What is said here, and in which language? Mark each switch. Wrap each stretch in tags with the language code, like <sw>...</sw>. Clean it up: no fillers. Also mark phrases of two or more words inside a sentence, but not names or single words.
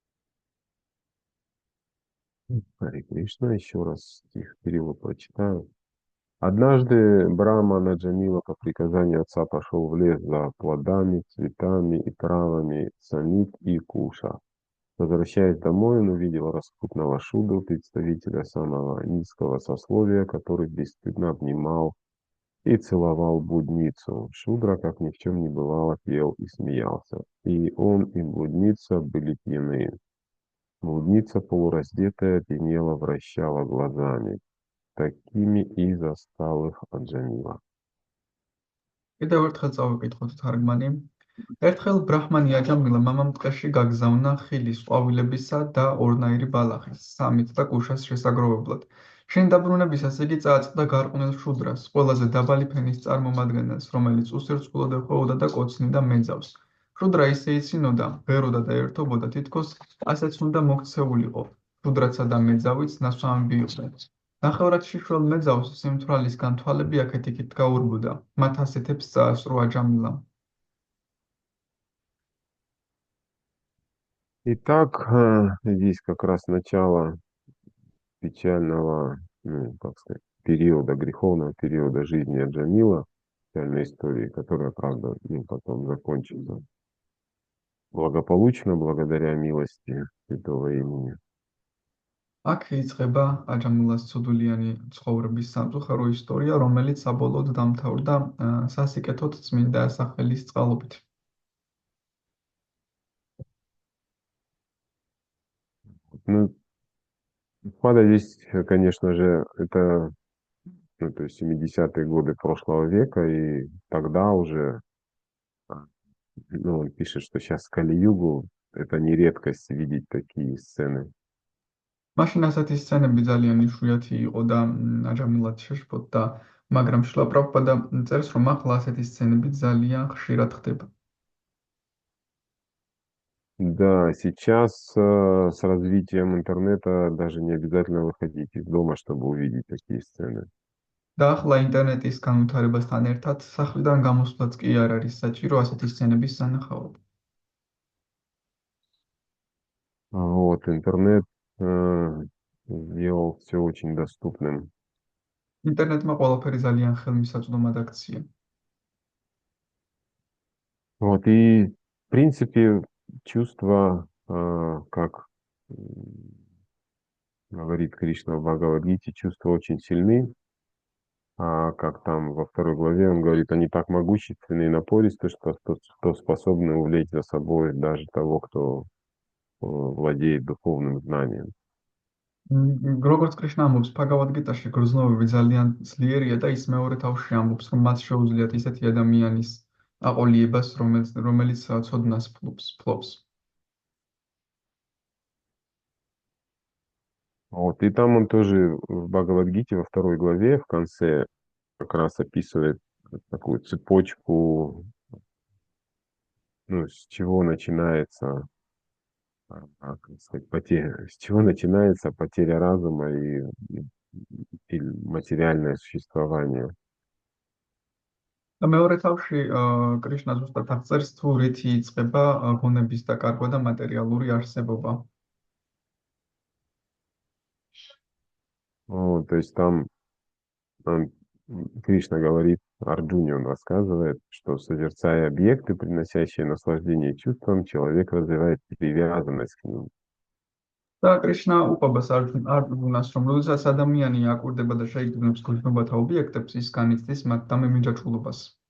<ru>Харе Кришна, еще раз стих перевод прочитаю. Однажды Брахмана Джамила по приказанию отца пошел в лес за плодами, цветами и травами самит и куша. Возвращаясь домой, он увидел распутного Шудру, представителя самого низкого сословия, который бесстыдно обнимал и целовал блудницу. Шудра, как ни в чем не бывало, пел и смеялся. И он, и блудница были пьяны. Блудница, полураздетая, пьянела, вращала глазами. Такими и застал их Аджамила.</ru> <ka>კიდევ ერთხელ წავიკითხოთ თარგმანი. ერთხელ ბრაჰმანი აჯამილა მამამ ტყეში გაგზავნა ხილის, ყვავილებისა და ორნაირი ბალახის, სამით და კუშას შესაგროვებლად. შენ დაბრუნებისას იგი წააწყდა გარყვნილ შუდრას, ყველაზე დაბალი ფენის წარმომადგენელს, რომელიც უსერწყულოდ ეხვეოდა და კოცნიდა მეძავს. შუდრა ისე იცინოდა, ღეროდა და ერთობოდა, თითქოს ასეც უნდა მოქცეულიყო. შუდრაცა და მეძავიც ნასვამები იყვნენ. ნახევრად შიშველ მეძავს სიმთვრალისგან თვალები აქეთ-იქით გაურბუდა. მათ ასეთებს წაასწრო აჯამილამ.</ka> <ru>Итак, здесь как раз начало печального, ну, как сказать, периода, греховного периода жизни Аджамила, печальной истории, которая, правда, ну, потом закончится благополучно, благодаря милости Святого имени.</ru> <ka>აქ იწყება აჯამილას ცუდულიანი ცხოვრების სამწუხარო ისტორია, რომელიც საბოლოოდ დამთავრდა სასიკეთოდ წმინდა სახელის წყალობით.</ka> <ru>Ну, вклада здесь, конечно же, это, ну, то есть 70-е годы прошлого века, и тогда уже, ну, он пишет, что сейчас Кали-Югу, это не редкость видеть такие сцены.</ru> <ka>მაშინ ასეთი სცენები ძალიან იშვიათი იყო და აჯამილად შეშფოთდა, მაგრამ შილა პრაბჰუპადა წერს, რომ ახლა ასეთი სცენები ძალიან ხშირად ხდება.</ka> <ru>Да, сейчас с развитием интернета даже не обязательно выходить из дома, чтобы увидеть такие сцены.</ru> <ka>და ახლა ინტერნეტის განვითარებასთან ერთად სახლიდან გამოსვლაც კი არ არის საჭირო ასეთი სცენების სანახავად.</ka> <ru>Вот, интернет сделал все очень доступным.</ru> <ka>ინტერნეტმა ყველაფერი ძალიან ხელმისაწვდომად აქცია.</ka> <ru>Вот, и, в принципе, чувства, как говорит Кришна в Бхагавад-гите, чувства очень сильны, а как там во второй главе он говорит, они так могущественны и напористы, что способны увлечь за собой даже того, кто владеет духовным знанием.</ru> <ka>როგორც კრიშნა ამბობს ბჰაგავად-გიტაში, გრძნობები ძალიან ძლიერია და ის მეორე თავში ამბობს, რომ მათ შეუძლიათ ისეთი ადამიანის აყოლიებას, რომელიც ცოდნას ფლობს.</ka> <ru>Вот, и там он тоже в Бхагавад-гите во второй главе в конце как раз описывает такую цепочку, ну, с чего начинается, как сказать, с чего начинается потеря разума и материальное существование.</ru> <ka>და მეორე თავში კრიშნა ზუსტად აღწერს, თუ რითი იწყება გონების დაკარგვა და მატერიალური არსებობა.</ka> <ru>Вот, то есть там Кришна говорит Арджуне, он рассказывает, что созерцая объекты, приносящие наслаждение чувствам, человек развивает привязанность к ним.</ru> <ka>და კრიშნა უყვებას არჯუნას, რომ როდესაც ადამიანი აკვირდება და შეიგრძნობს გრძნობათა ობიექტებს, ის განიცდის მათ დამემიჯაჭვულობას.</ka>